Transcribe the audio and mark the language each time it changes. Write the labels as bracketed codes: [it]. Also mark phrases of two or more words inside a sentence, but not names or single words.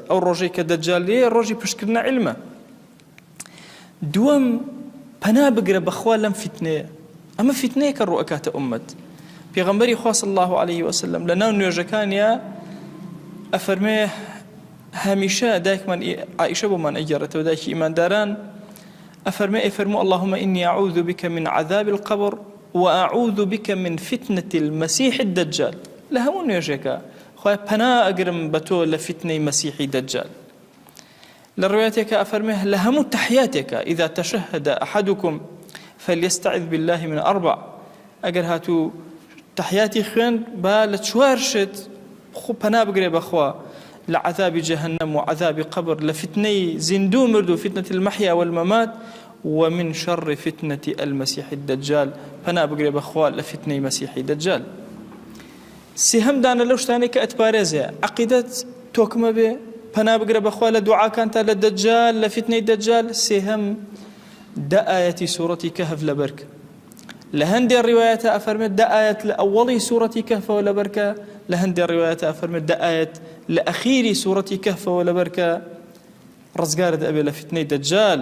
[ckb] ئەو ڕۆژەی کە دەجال لێیە ڕۆژی پشتکردنە عیلمە. دووەم پەنا بگرە بەخوا لەم فتنەیە، ئەمە فتنەیە کە ڕوو ئەکاتە ئومەت. پێغەمبەری خوا [ar] صلی الله عليه وسلم [ckb] لە ناو نوێژەکانیە ئەفەرمێ هەمیشە دایکمان عائیشە بۆمان ئەگەڕێتەوە، دایکی ئیمانداران ئەفەرمێ ئەفەرموو [ar] اللهم إني أعوذ بك من عذاب القبر وأعوذ بك من فتنة المسيح الدجال. [ckb] لهمون نوێژێکە خوای پەنا ئەگرم بە تۆ لە فتنەی مەسیحی دەجال. لە ڕوایەتێکە ئەفەرمێ لە هەموو تەحیاتێکە [ar] إذا تشهد أحدكم فليستعذ بالله من أربع. [ckb] ئەگەر هاتوو تەحیاتی خوێند با لە چوار شت پەنا بگرێ بەخوا، لە عذابی جەهەنەم و عذابی قبر، لە فتنەی زیندوو مرد و فتنەی [ar] المەحیا والمەمات، ومن شر فتنة المسيح الدجال، [ckb] پەنا بگرێ بەخوا لە فتنەی مەسیحی دەجال. سێهەم دانە لەو شتانەی کە ئەتپارێزێ عەقیدەت تۆکمە بێ، پەنا بگرە بەخوا لە دوعاکانتا لە دەجال، لە فتنەی دەجال. سێهەم دە ئاەتی سوورەتی کەهف لەبەرکە. لە هەندێک ڕیوایەتە ئەفەرمێت دە ئاەت لە ئەوەڵی سوورەتی کەهفەوە لەبەرکە، لە هەندێک ڕیوایەتە ئەفەرمێت دە ئاەت لە ئەخیری سوورەتی کەهفەوە لەبەرکە، ڕزگارت ئەبێ لە فتنەی دەجال.